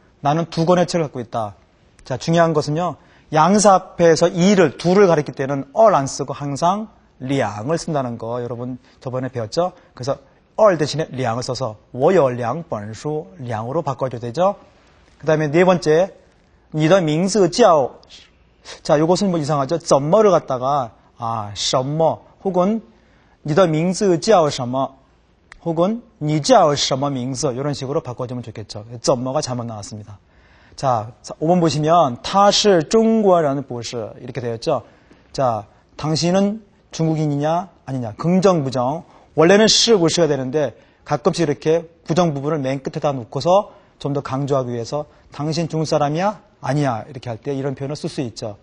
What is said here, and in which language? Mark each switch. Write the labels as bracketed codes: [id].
[ko] 나는 2권의 책을 갖고 있다. 자, 중요한 것은요, 양사 앞에서 둘을 가리킬 때는 안 쓰고 항상 량을 쓴다는 거 여러분 저번에 배웠죠? 그래서 대신에 량을 써서 [zh] 我有2本书 [ko] 량으로 바꿔줘야 되죠? 그 다음에 네 번째, [zh] 你的名字叫 [ko] 자, 요것은 뭐 이상하죠? 怎么를 갖다가 什么 혹은 [zh] 你的名字叫什么 [ko] 혹은 [zh] 你叫什么名字 [ko] 이런 식으로 바꿔주면 좋겠죠. 怎么가 잘못 나왔습니다. 자, 5번 보시면 [zh] 他是中国人不是 [ko] 이렇게 되었죠. 자, 당신은 중국인이냐 아니냐 긍정 부정 원래는 是不是가 되는데 가끔씩 이렇게 부정 부분을 맨 끝에다 놓고서 좀 더 강조하기 위해서 당신 중국 사람이야 아니야 이렇게 할 때 이런 표현을 쓸 수 있죠.